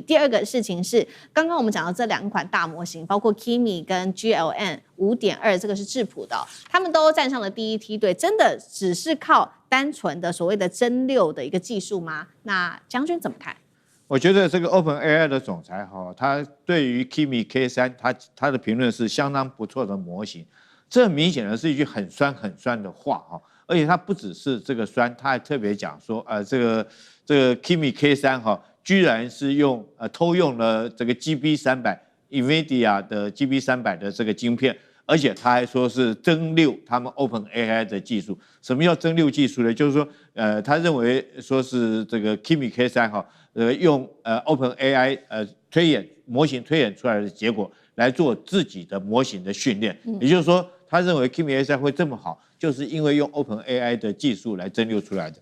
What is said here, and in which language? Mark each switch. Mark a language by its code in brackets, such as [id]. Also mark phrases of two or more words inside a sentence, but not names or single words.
[zh] 第二個事情是剛剛我們講到這兩款大模型，包括 Kimi 跟 GLM 5.2，這個是質樸的他們都站上了第一梯隊，真的只是靠單純的所謂的爭拗的一個技術嗎？那將軍怎麼看？我覺得這個 OpenAI 的總裁他對於 Kimi K3 他的評論是相當不錯的模型，這很明顯的是一句很酸的話而且他不只是這個酸，他還特別講說這個 Kimi K3 居然是偷用了這個 GB300 NVIDIA 的 GB300 的這個晶片，而且他還說是爭拗他們 OpenAI 的技術。什麼叫爭拗技術呢？就是說他認為說是這個 Kimi K3 用OpenAI 模型推演出來的結果來做自己的模型的訓練，也就是說他認為 Kimi K3 會這麼好，就是因為用 OpenAI 的技術來爭拗出來的。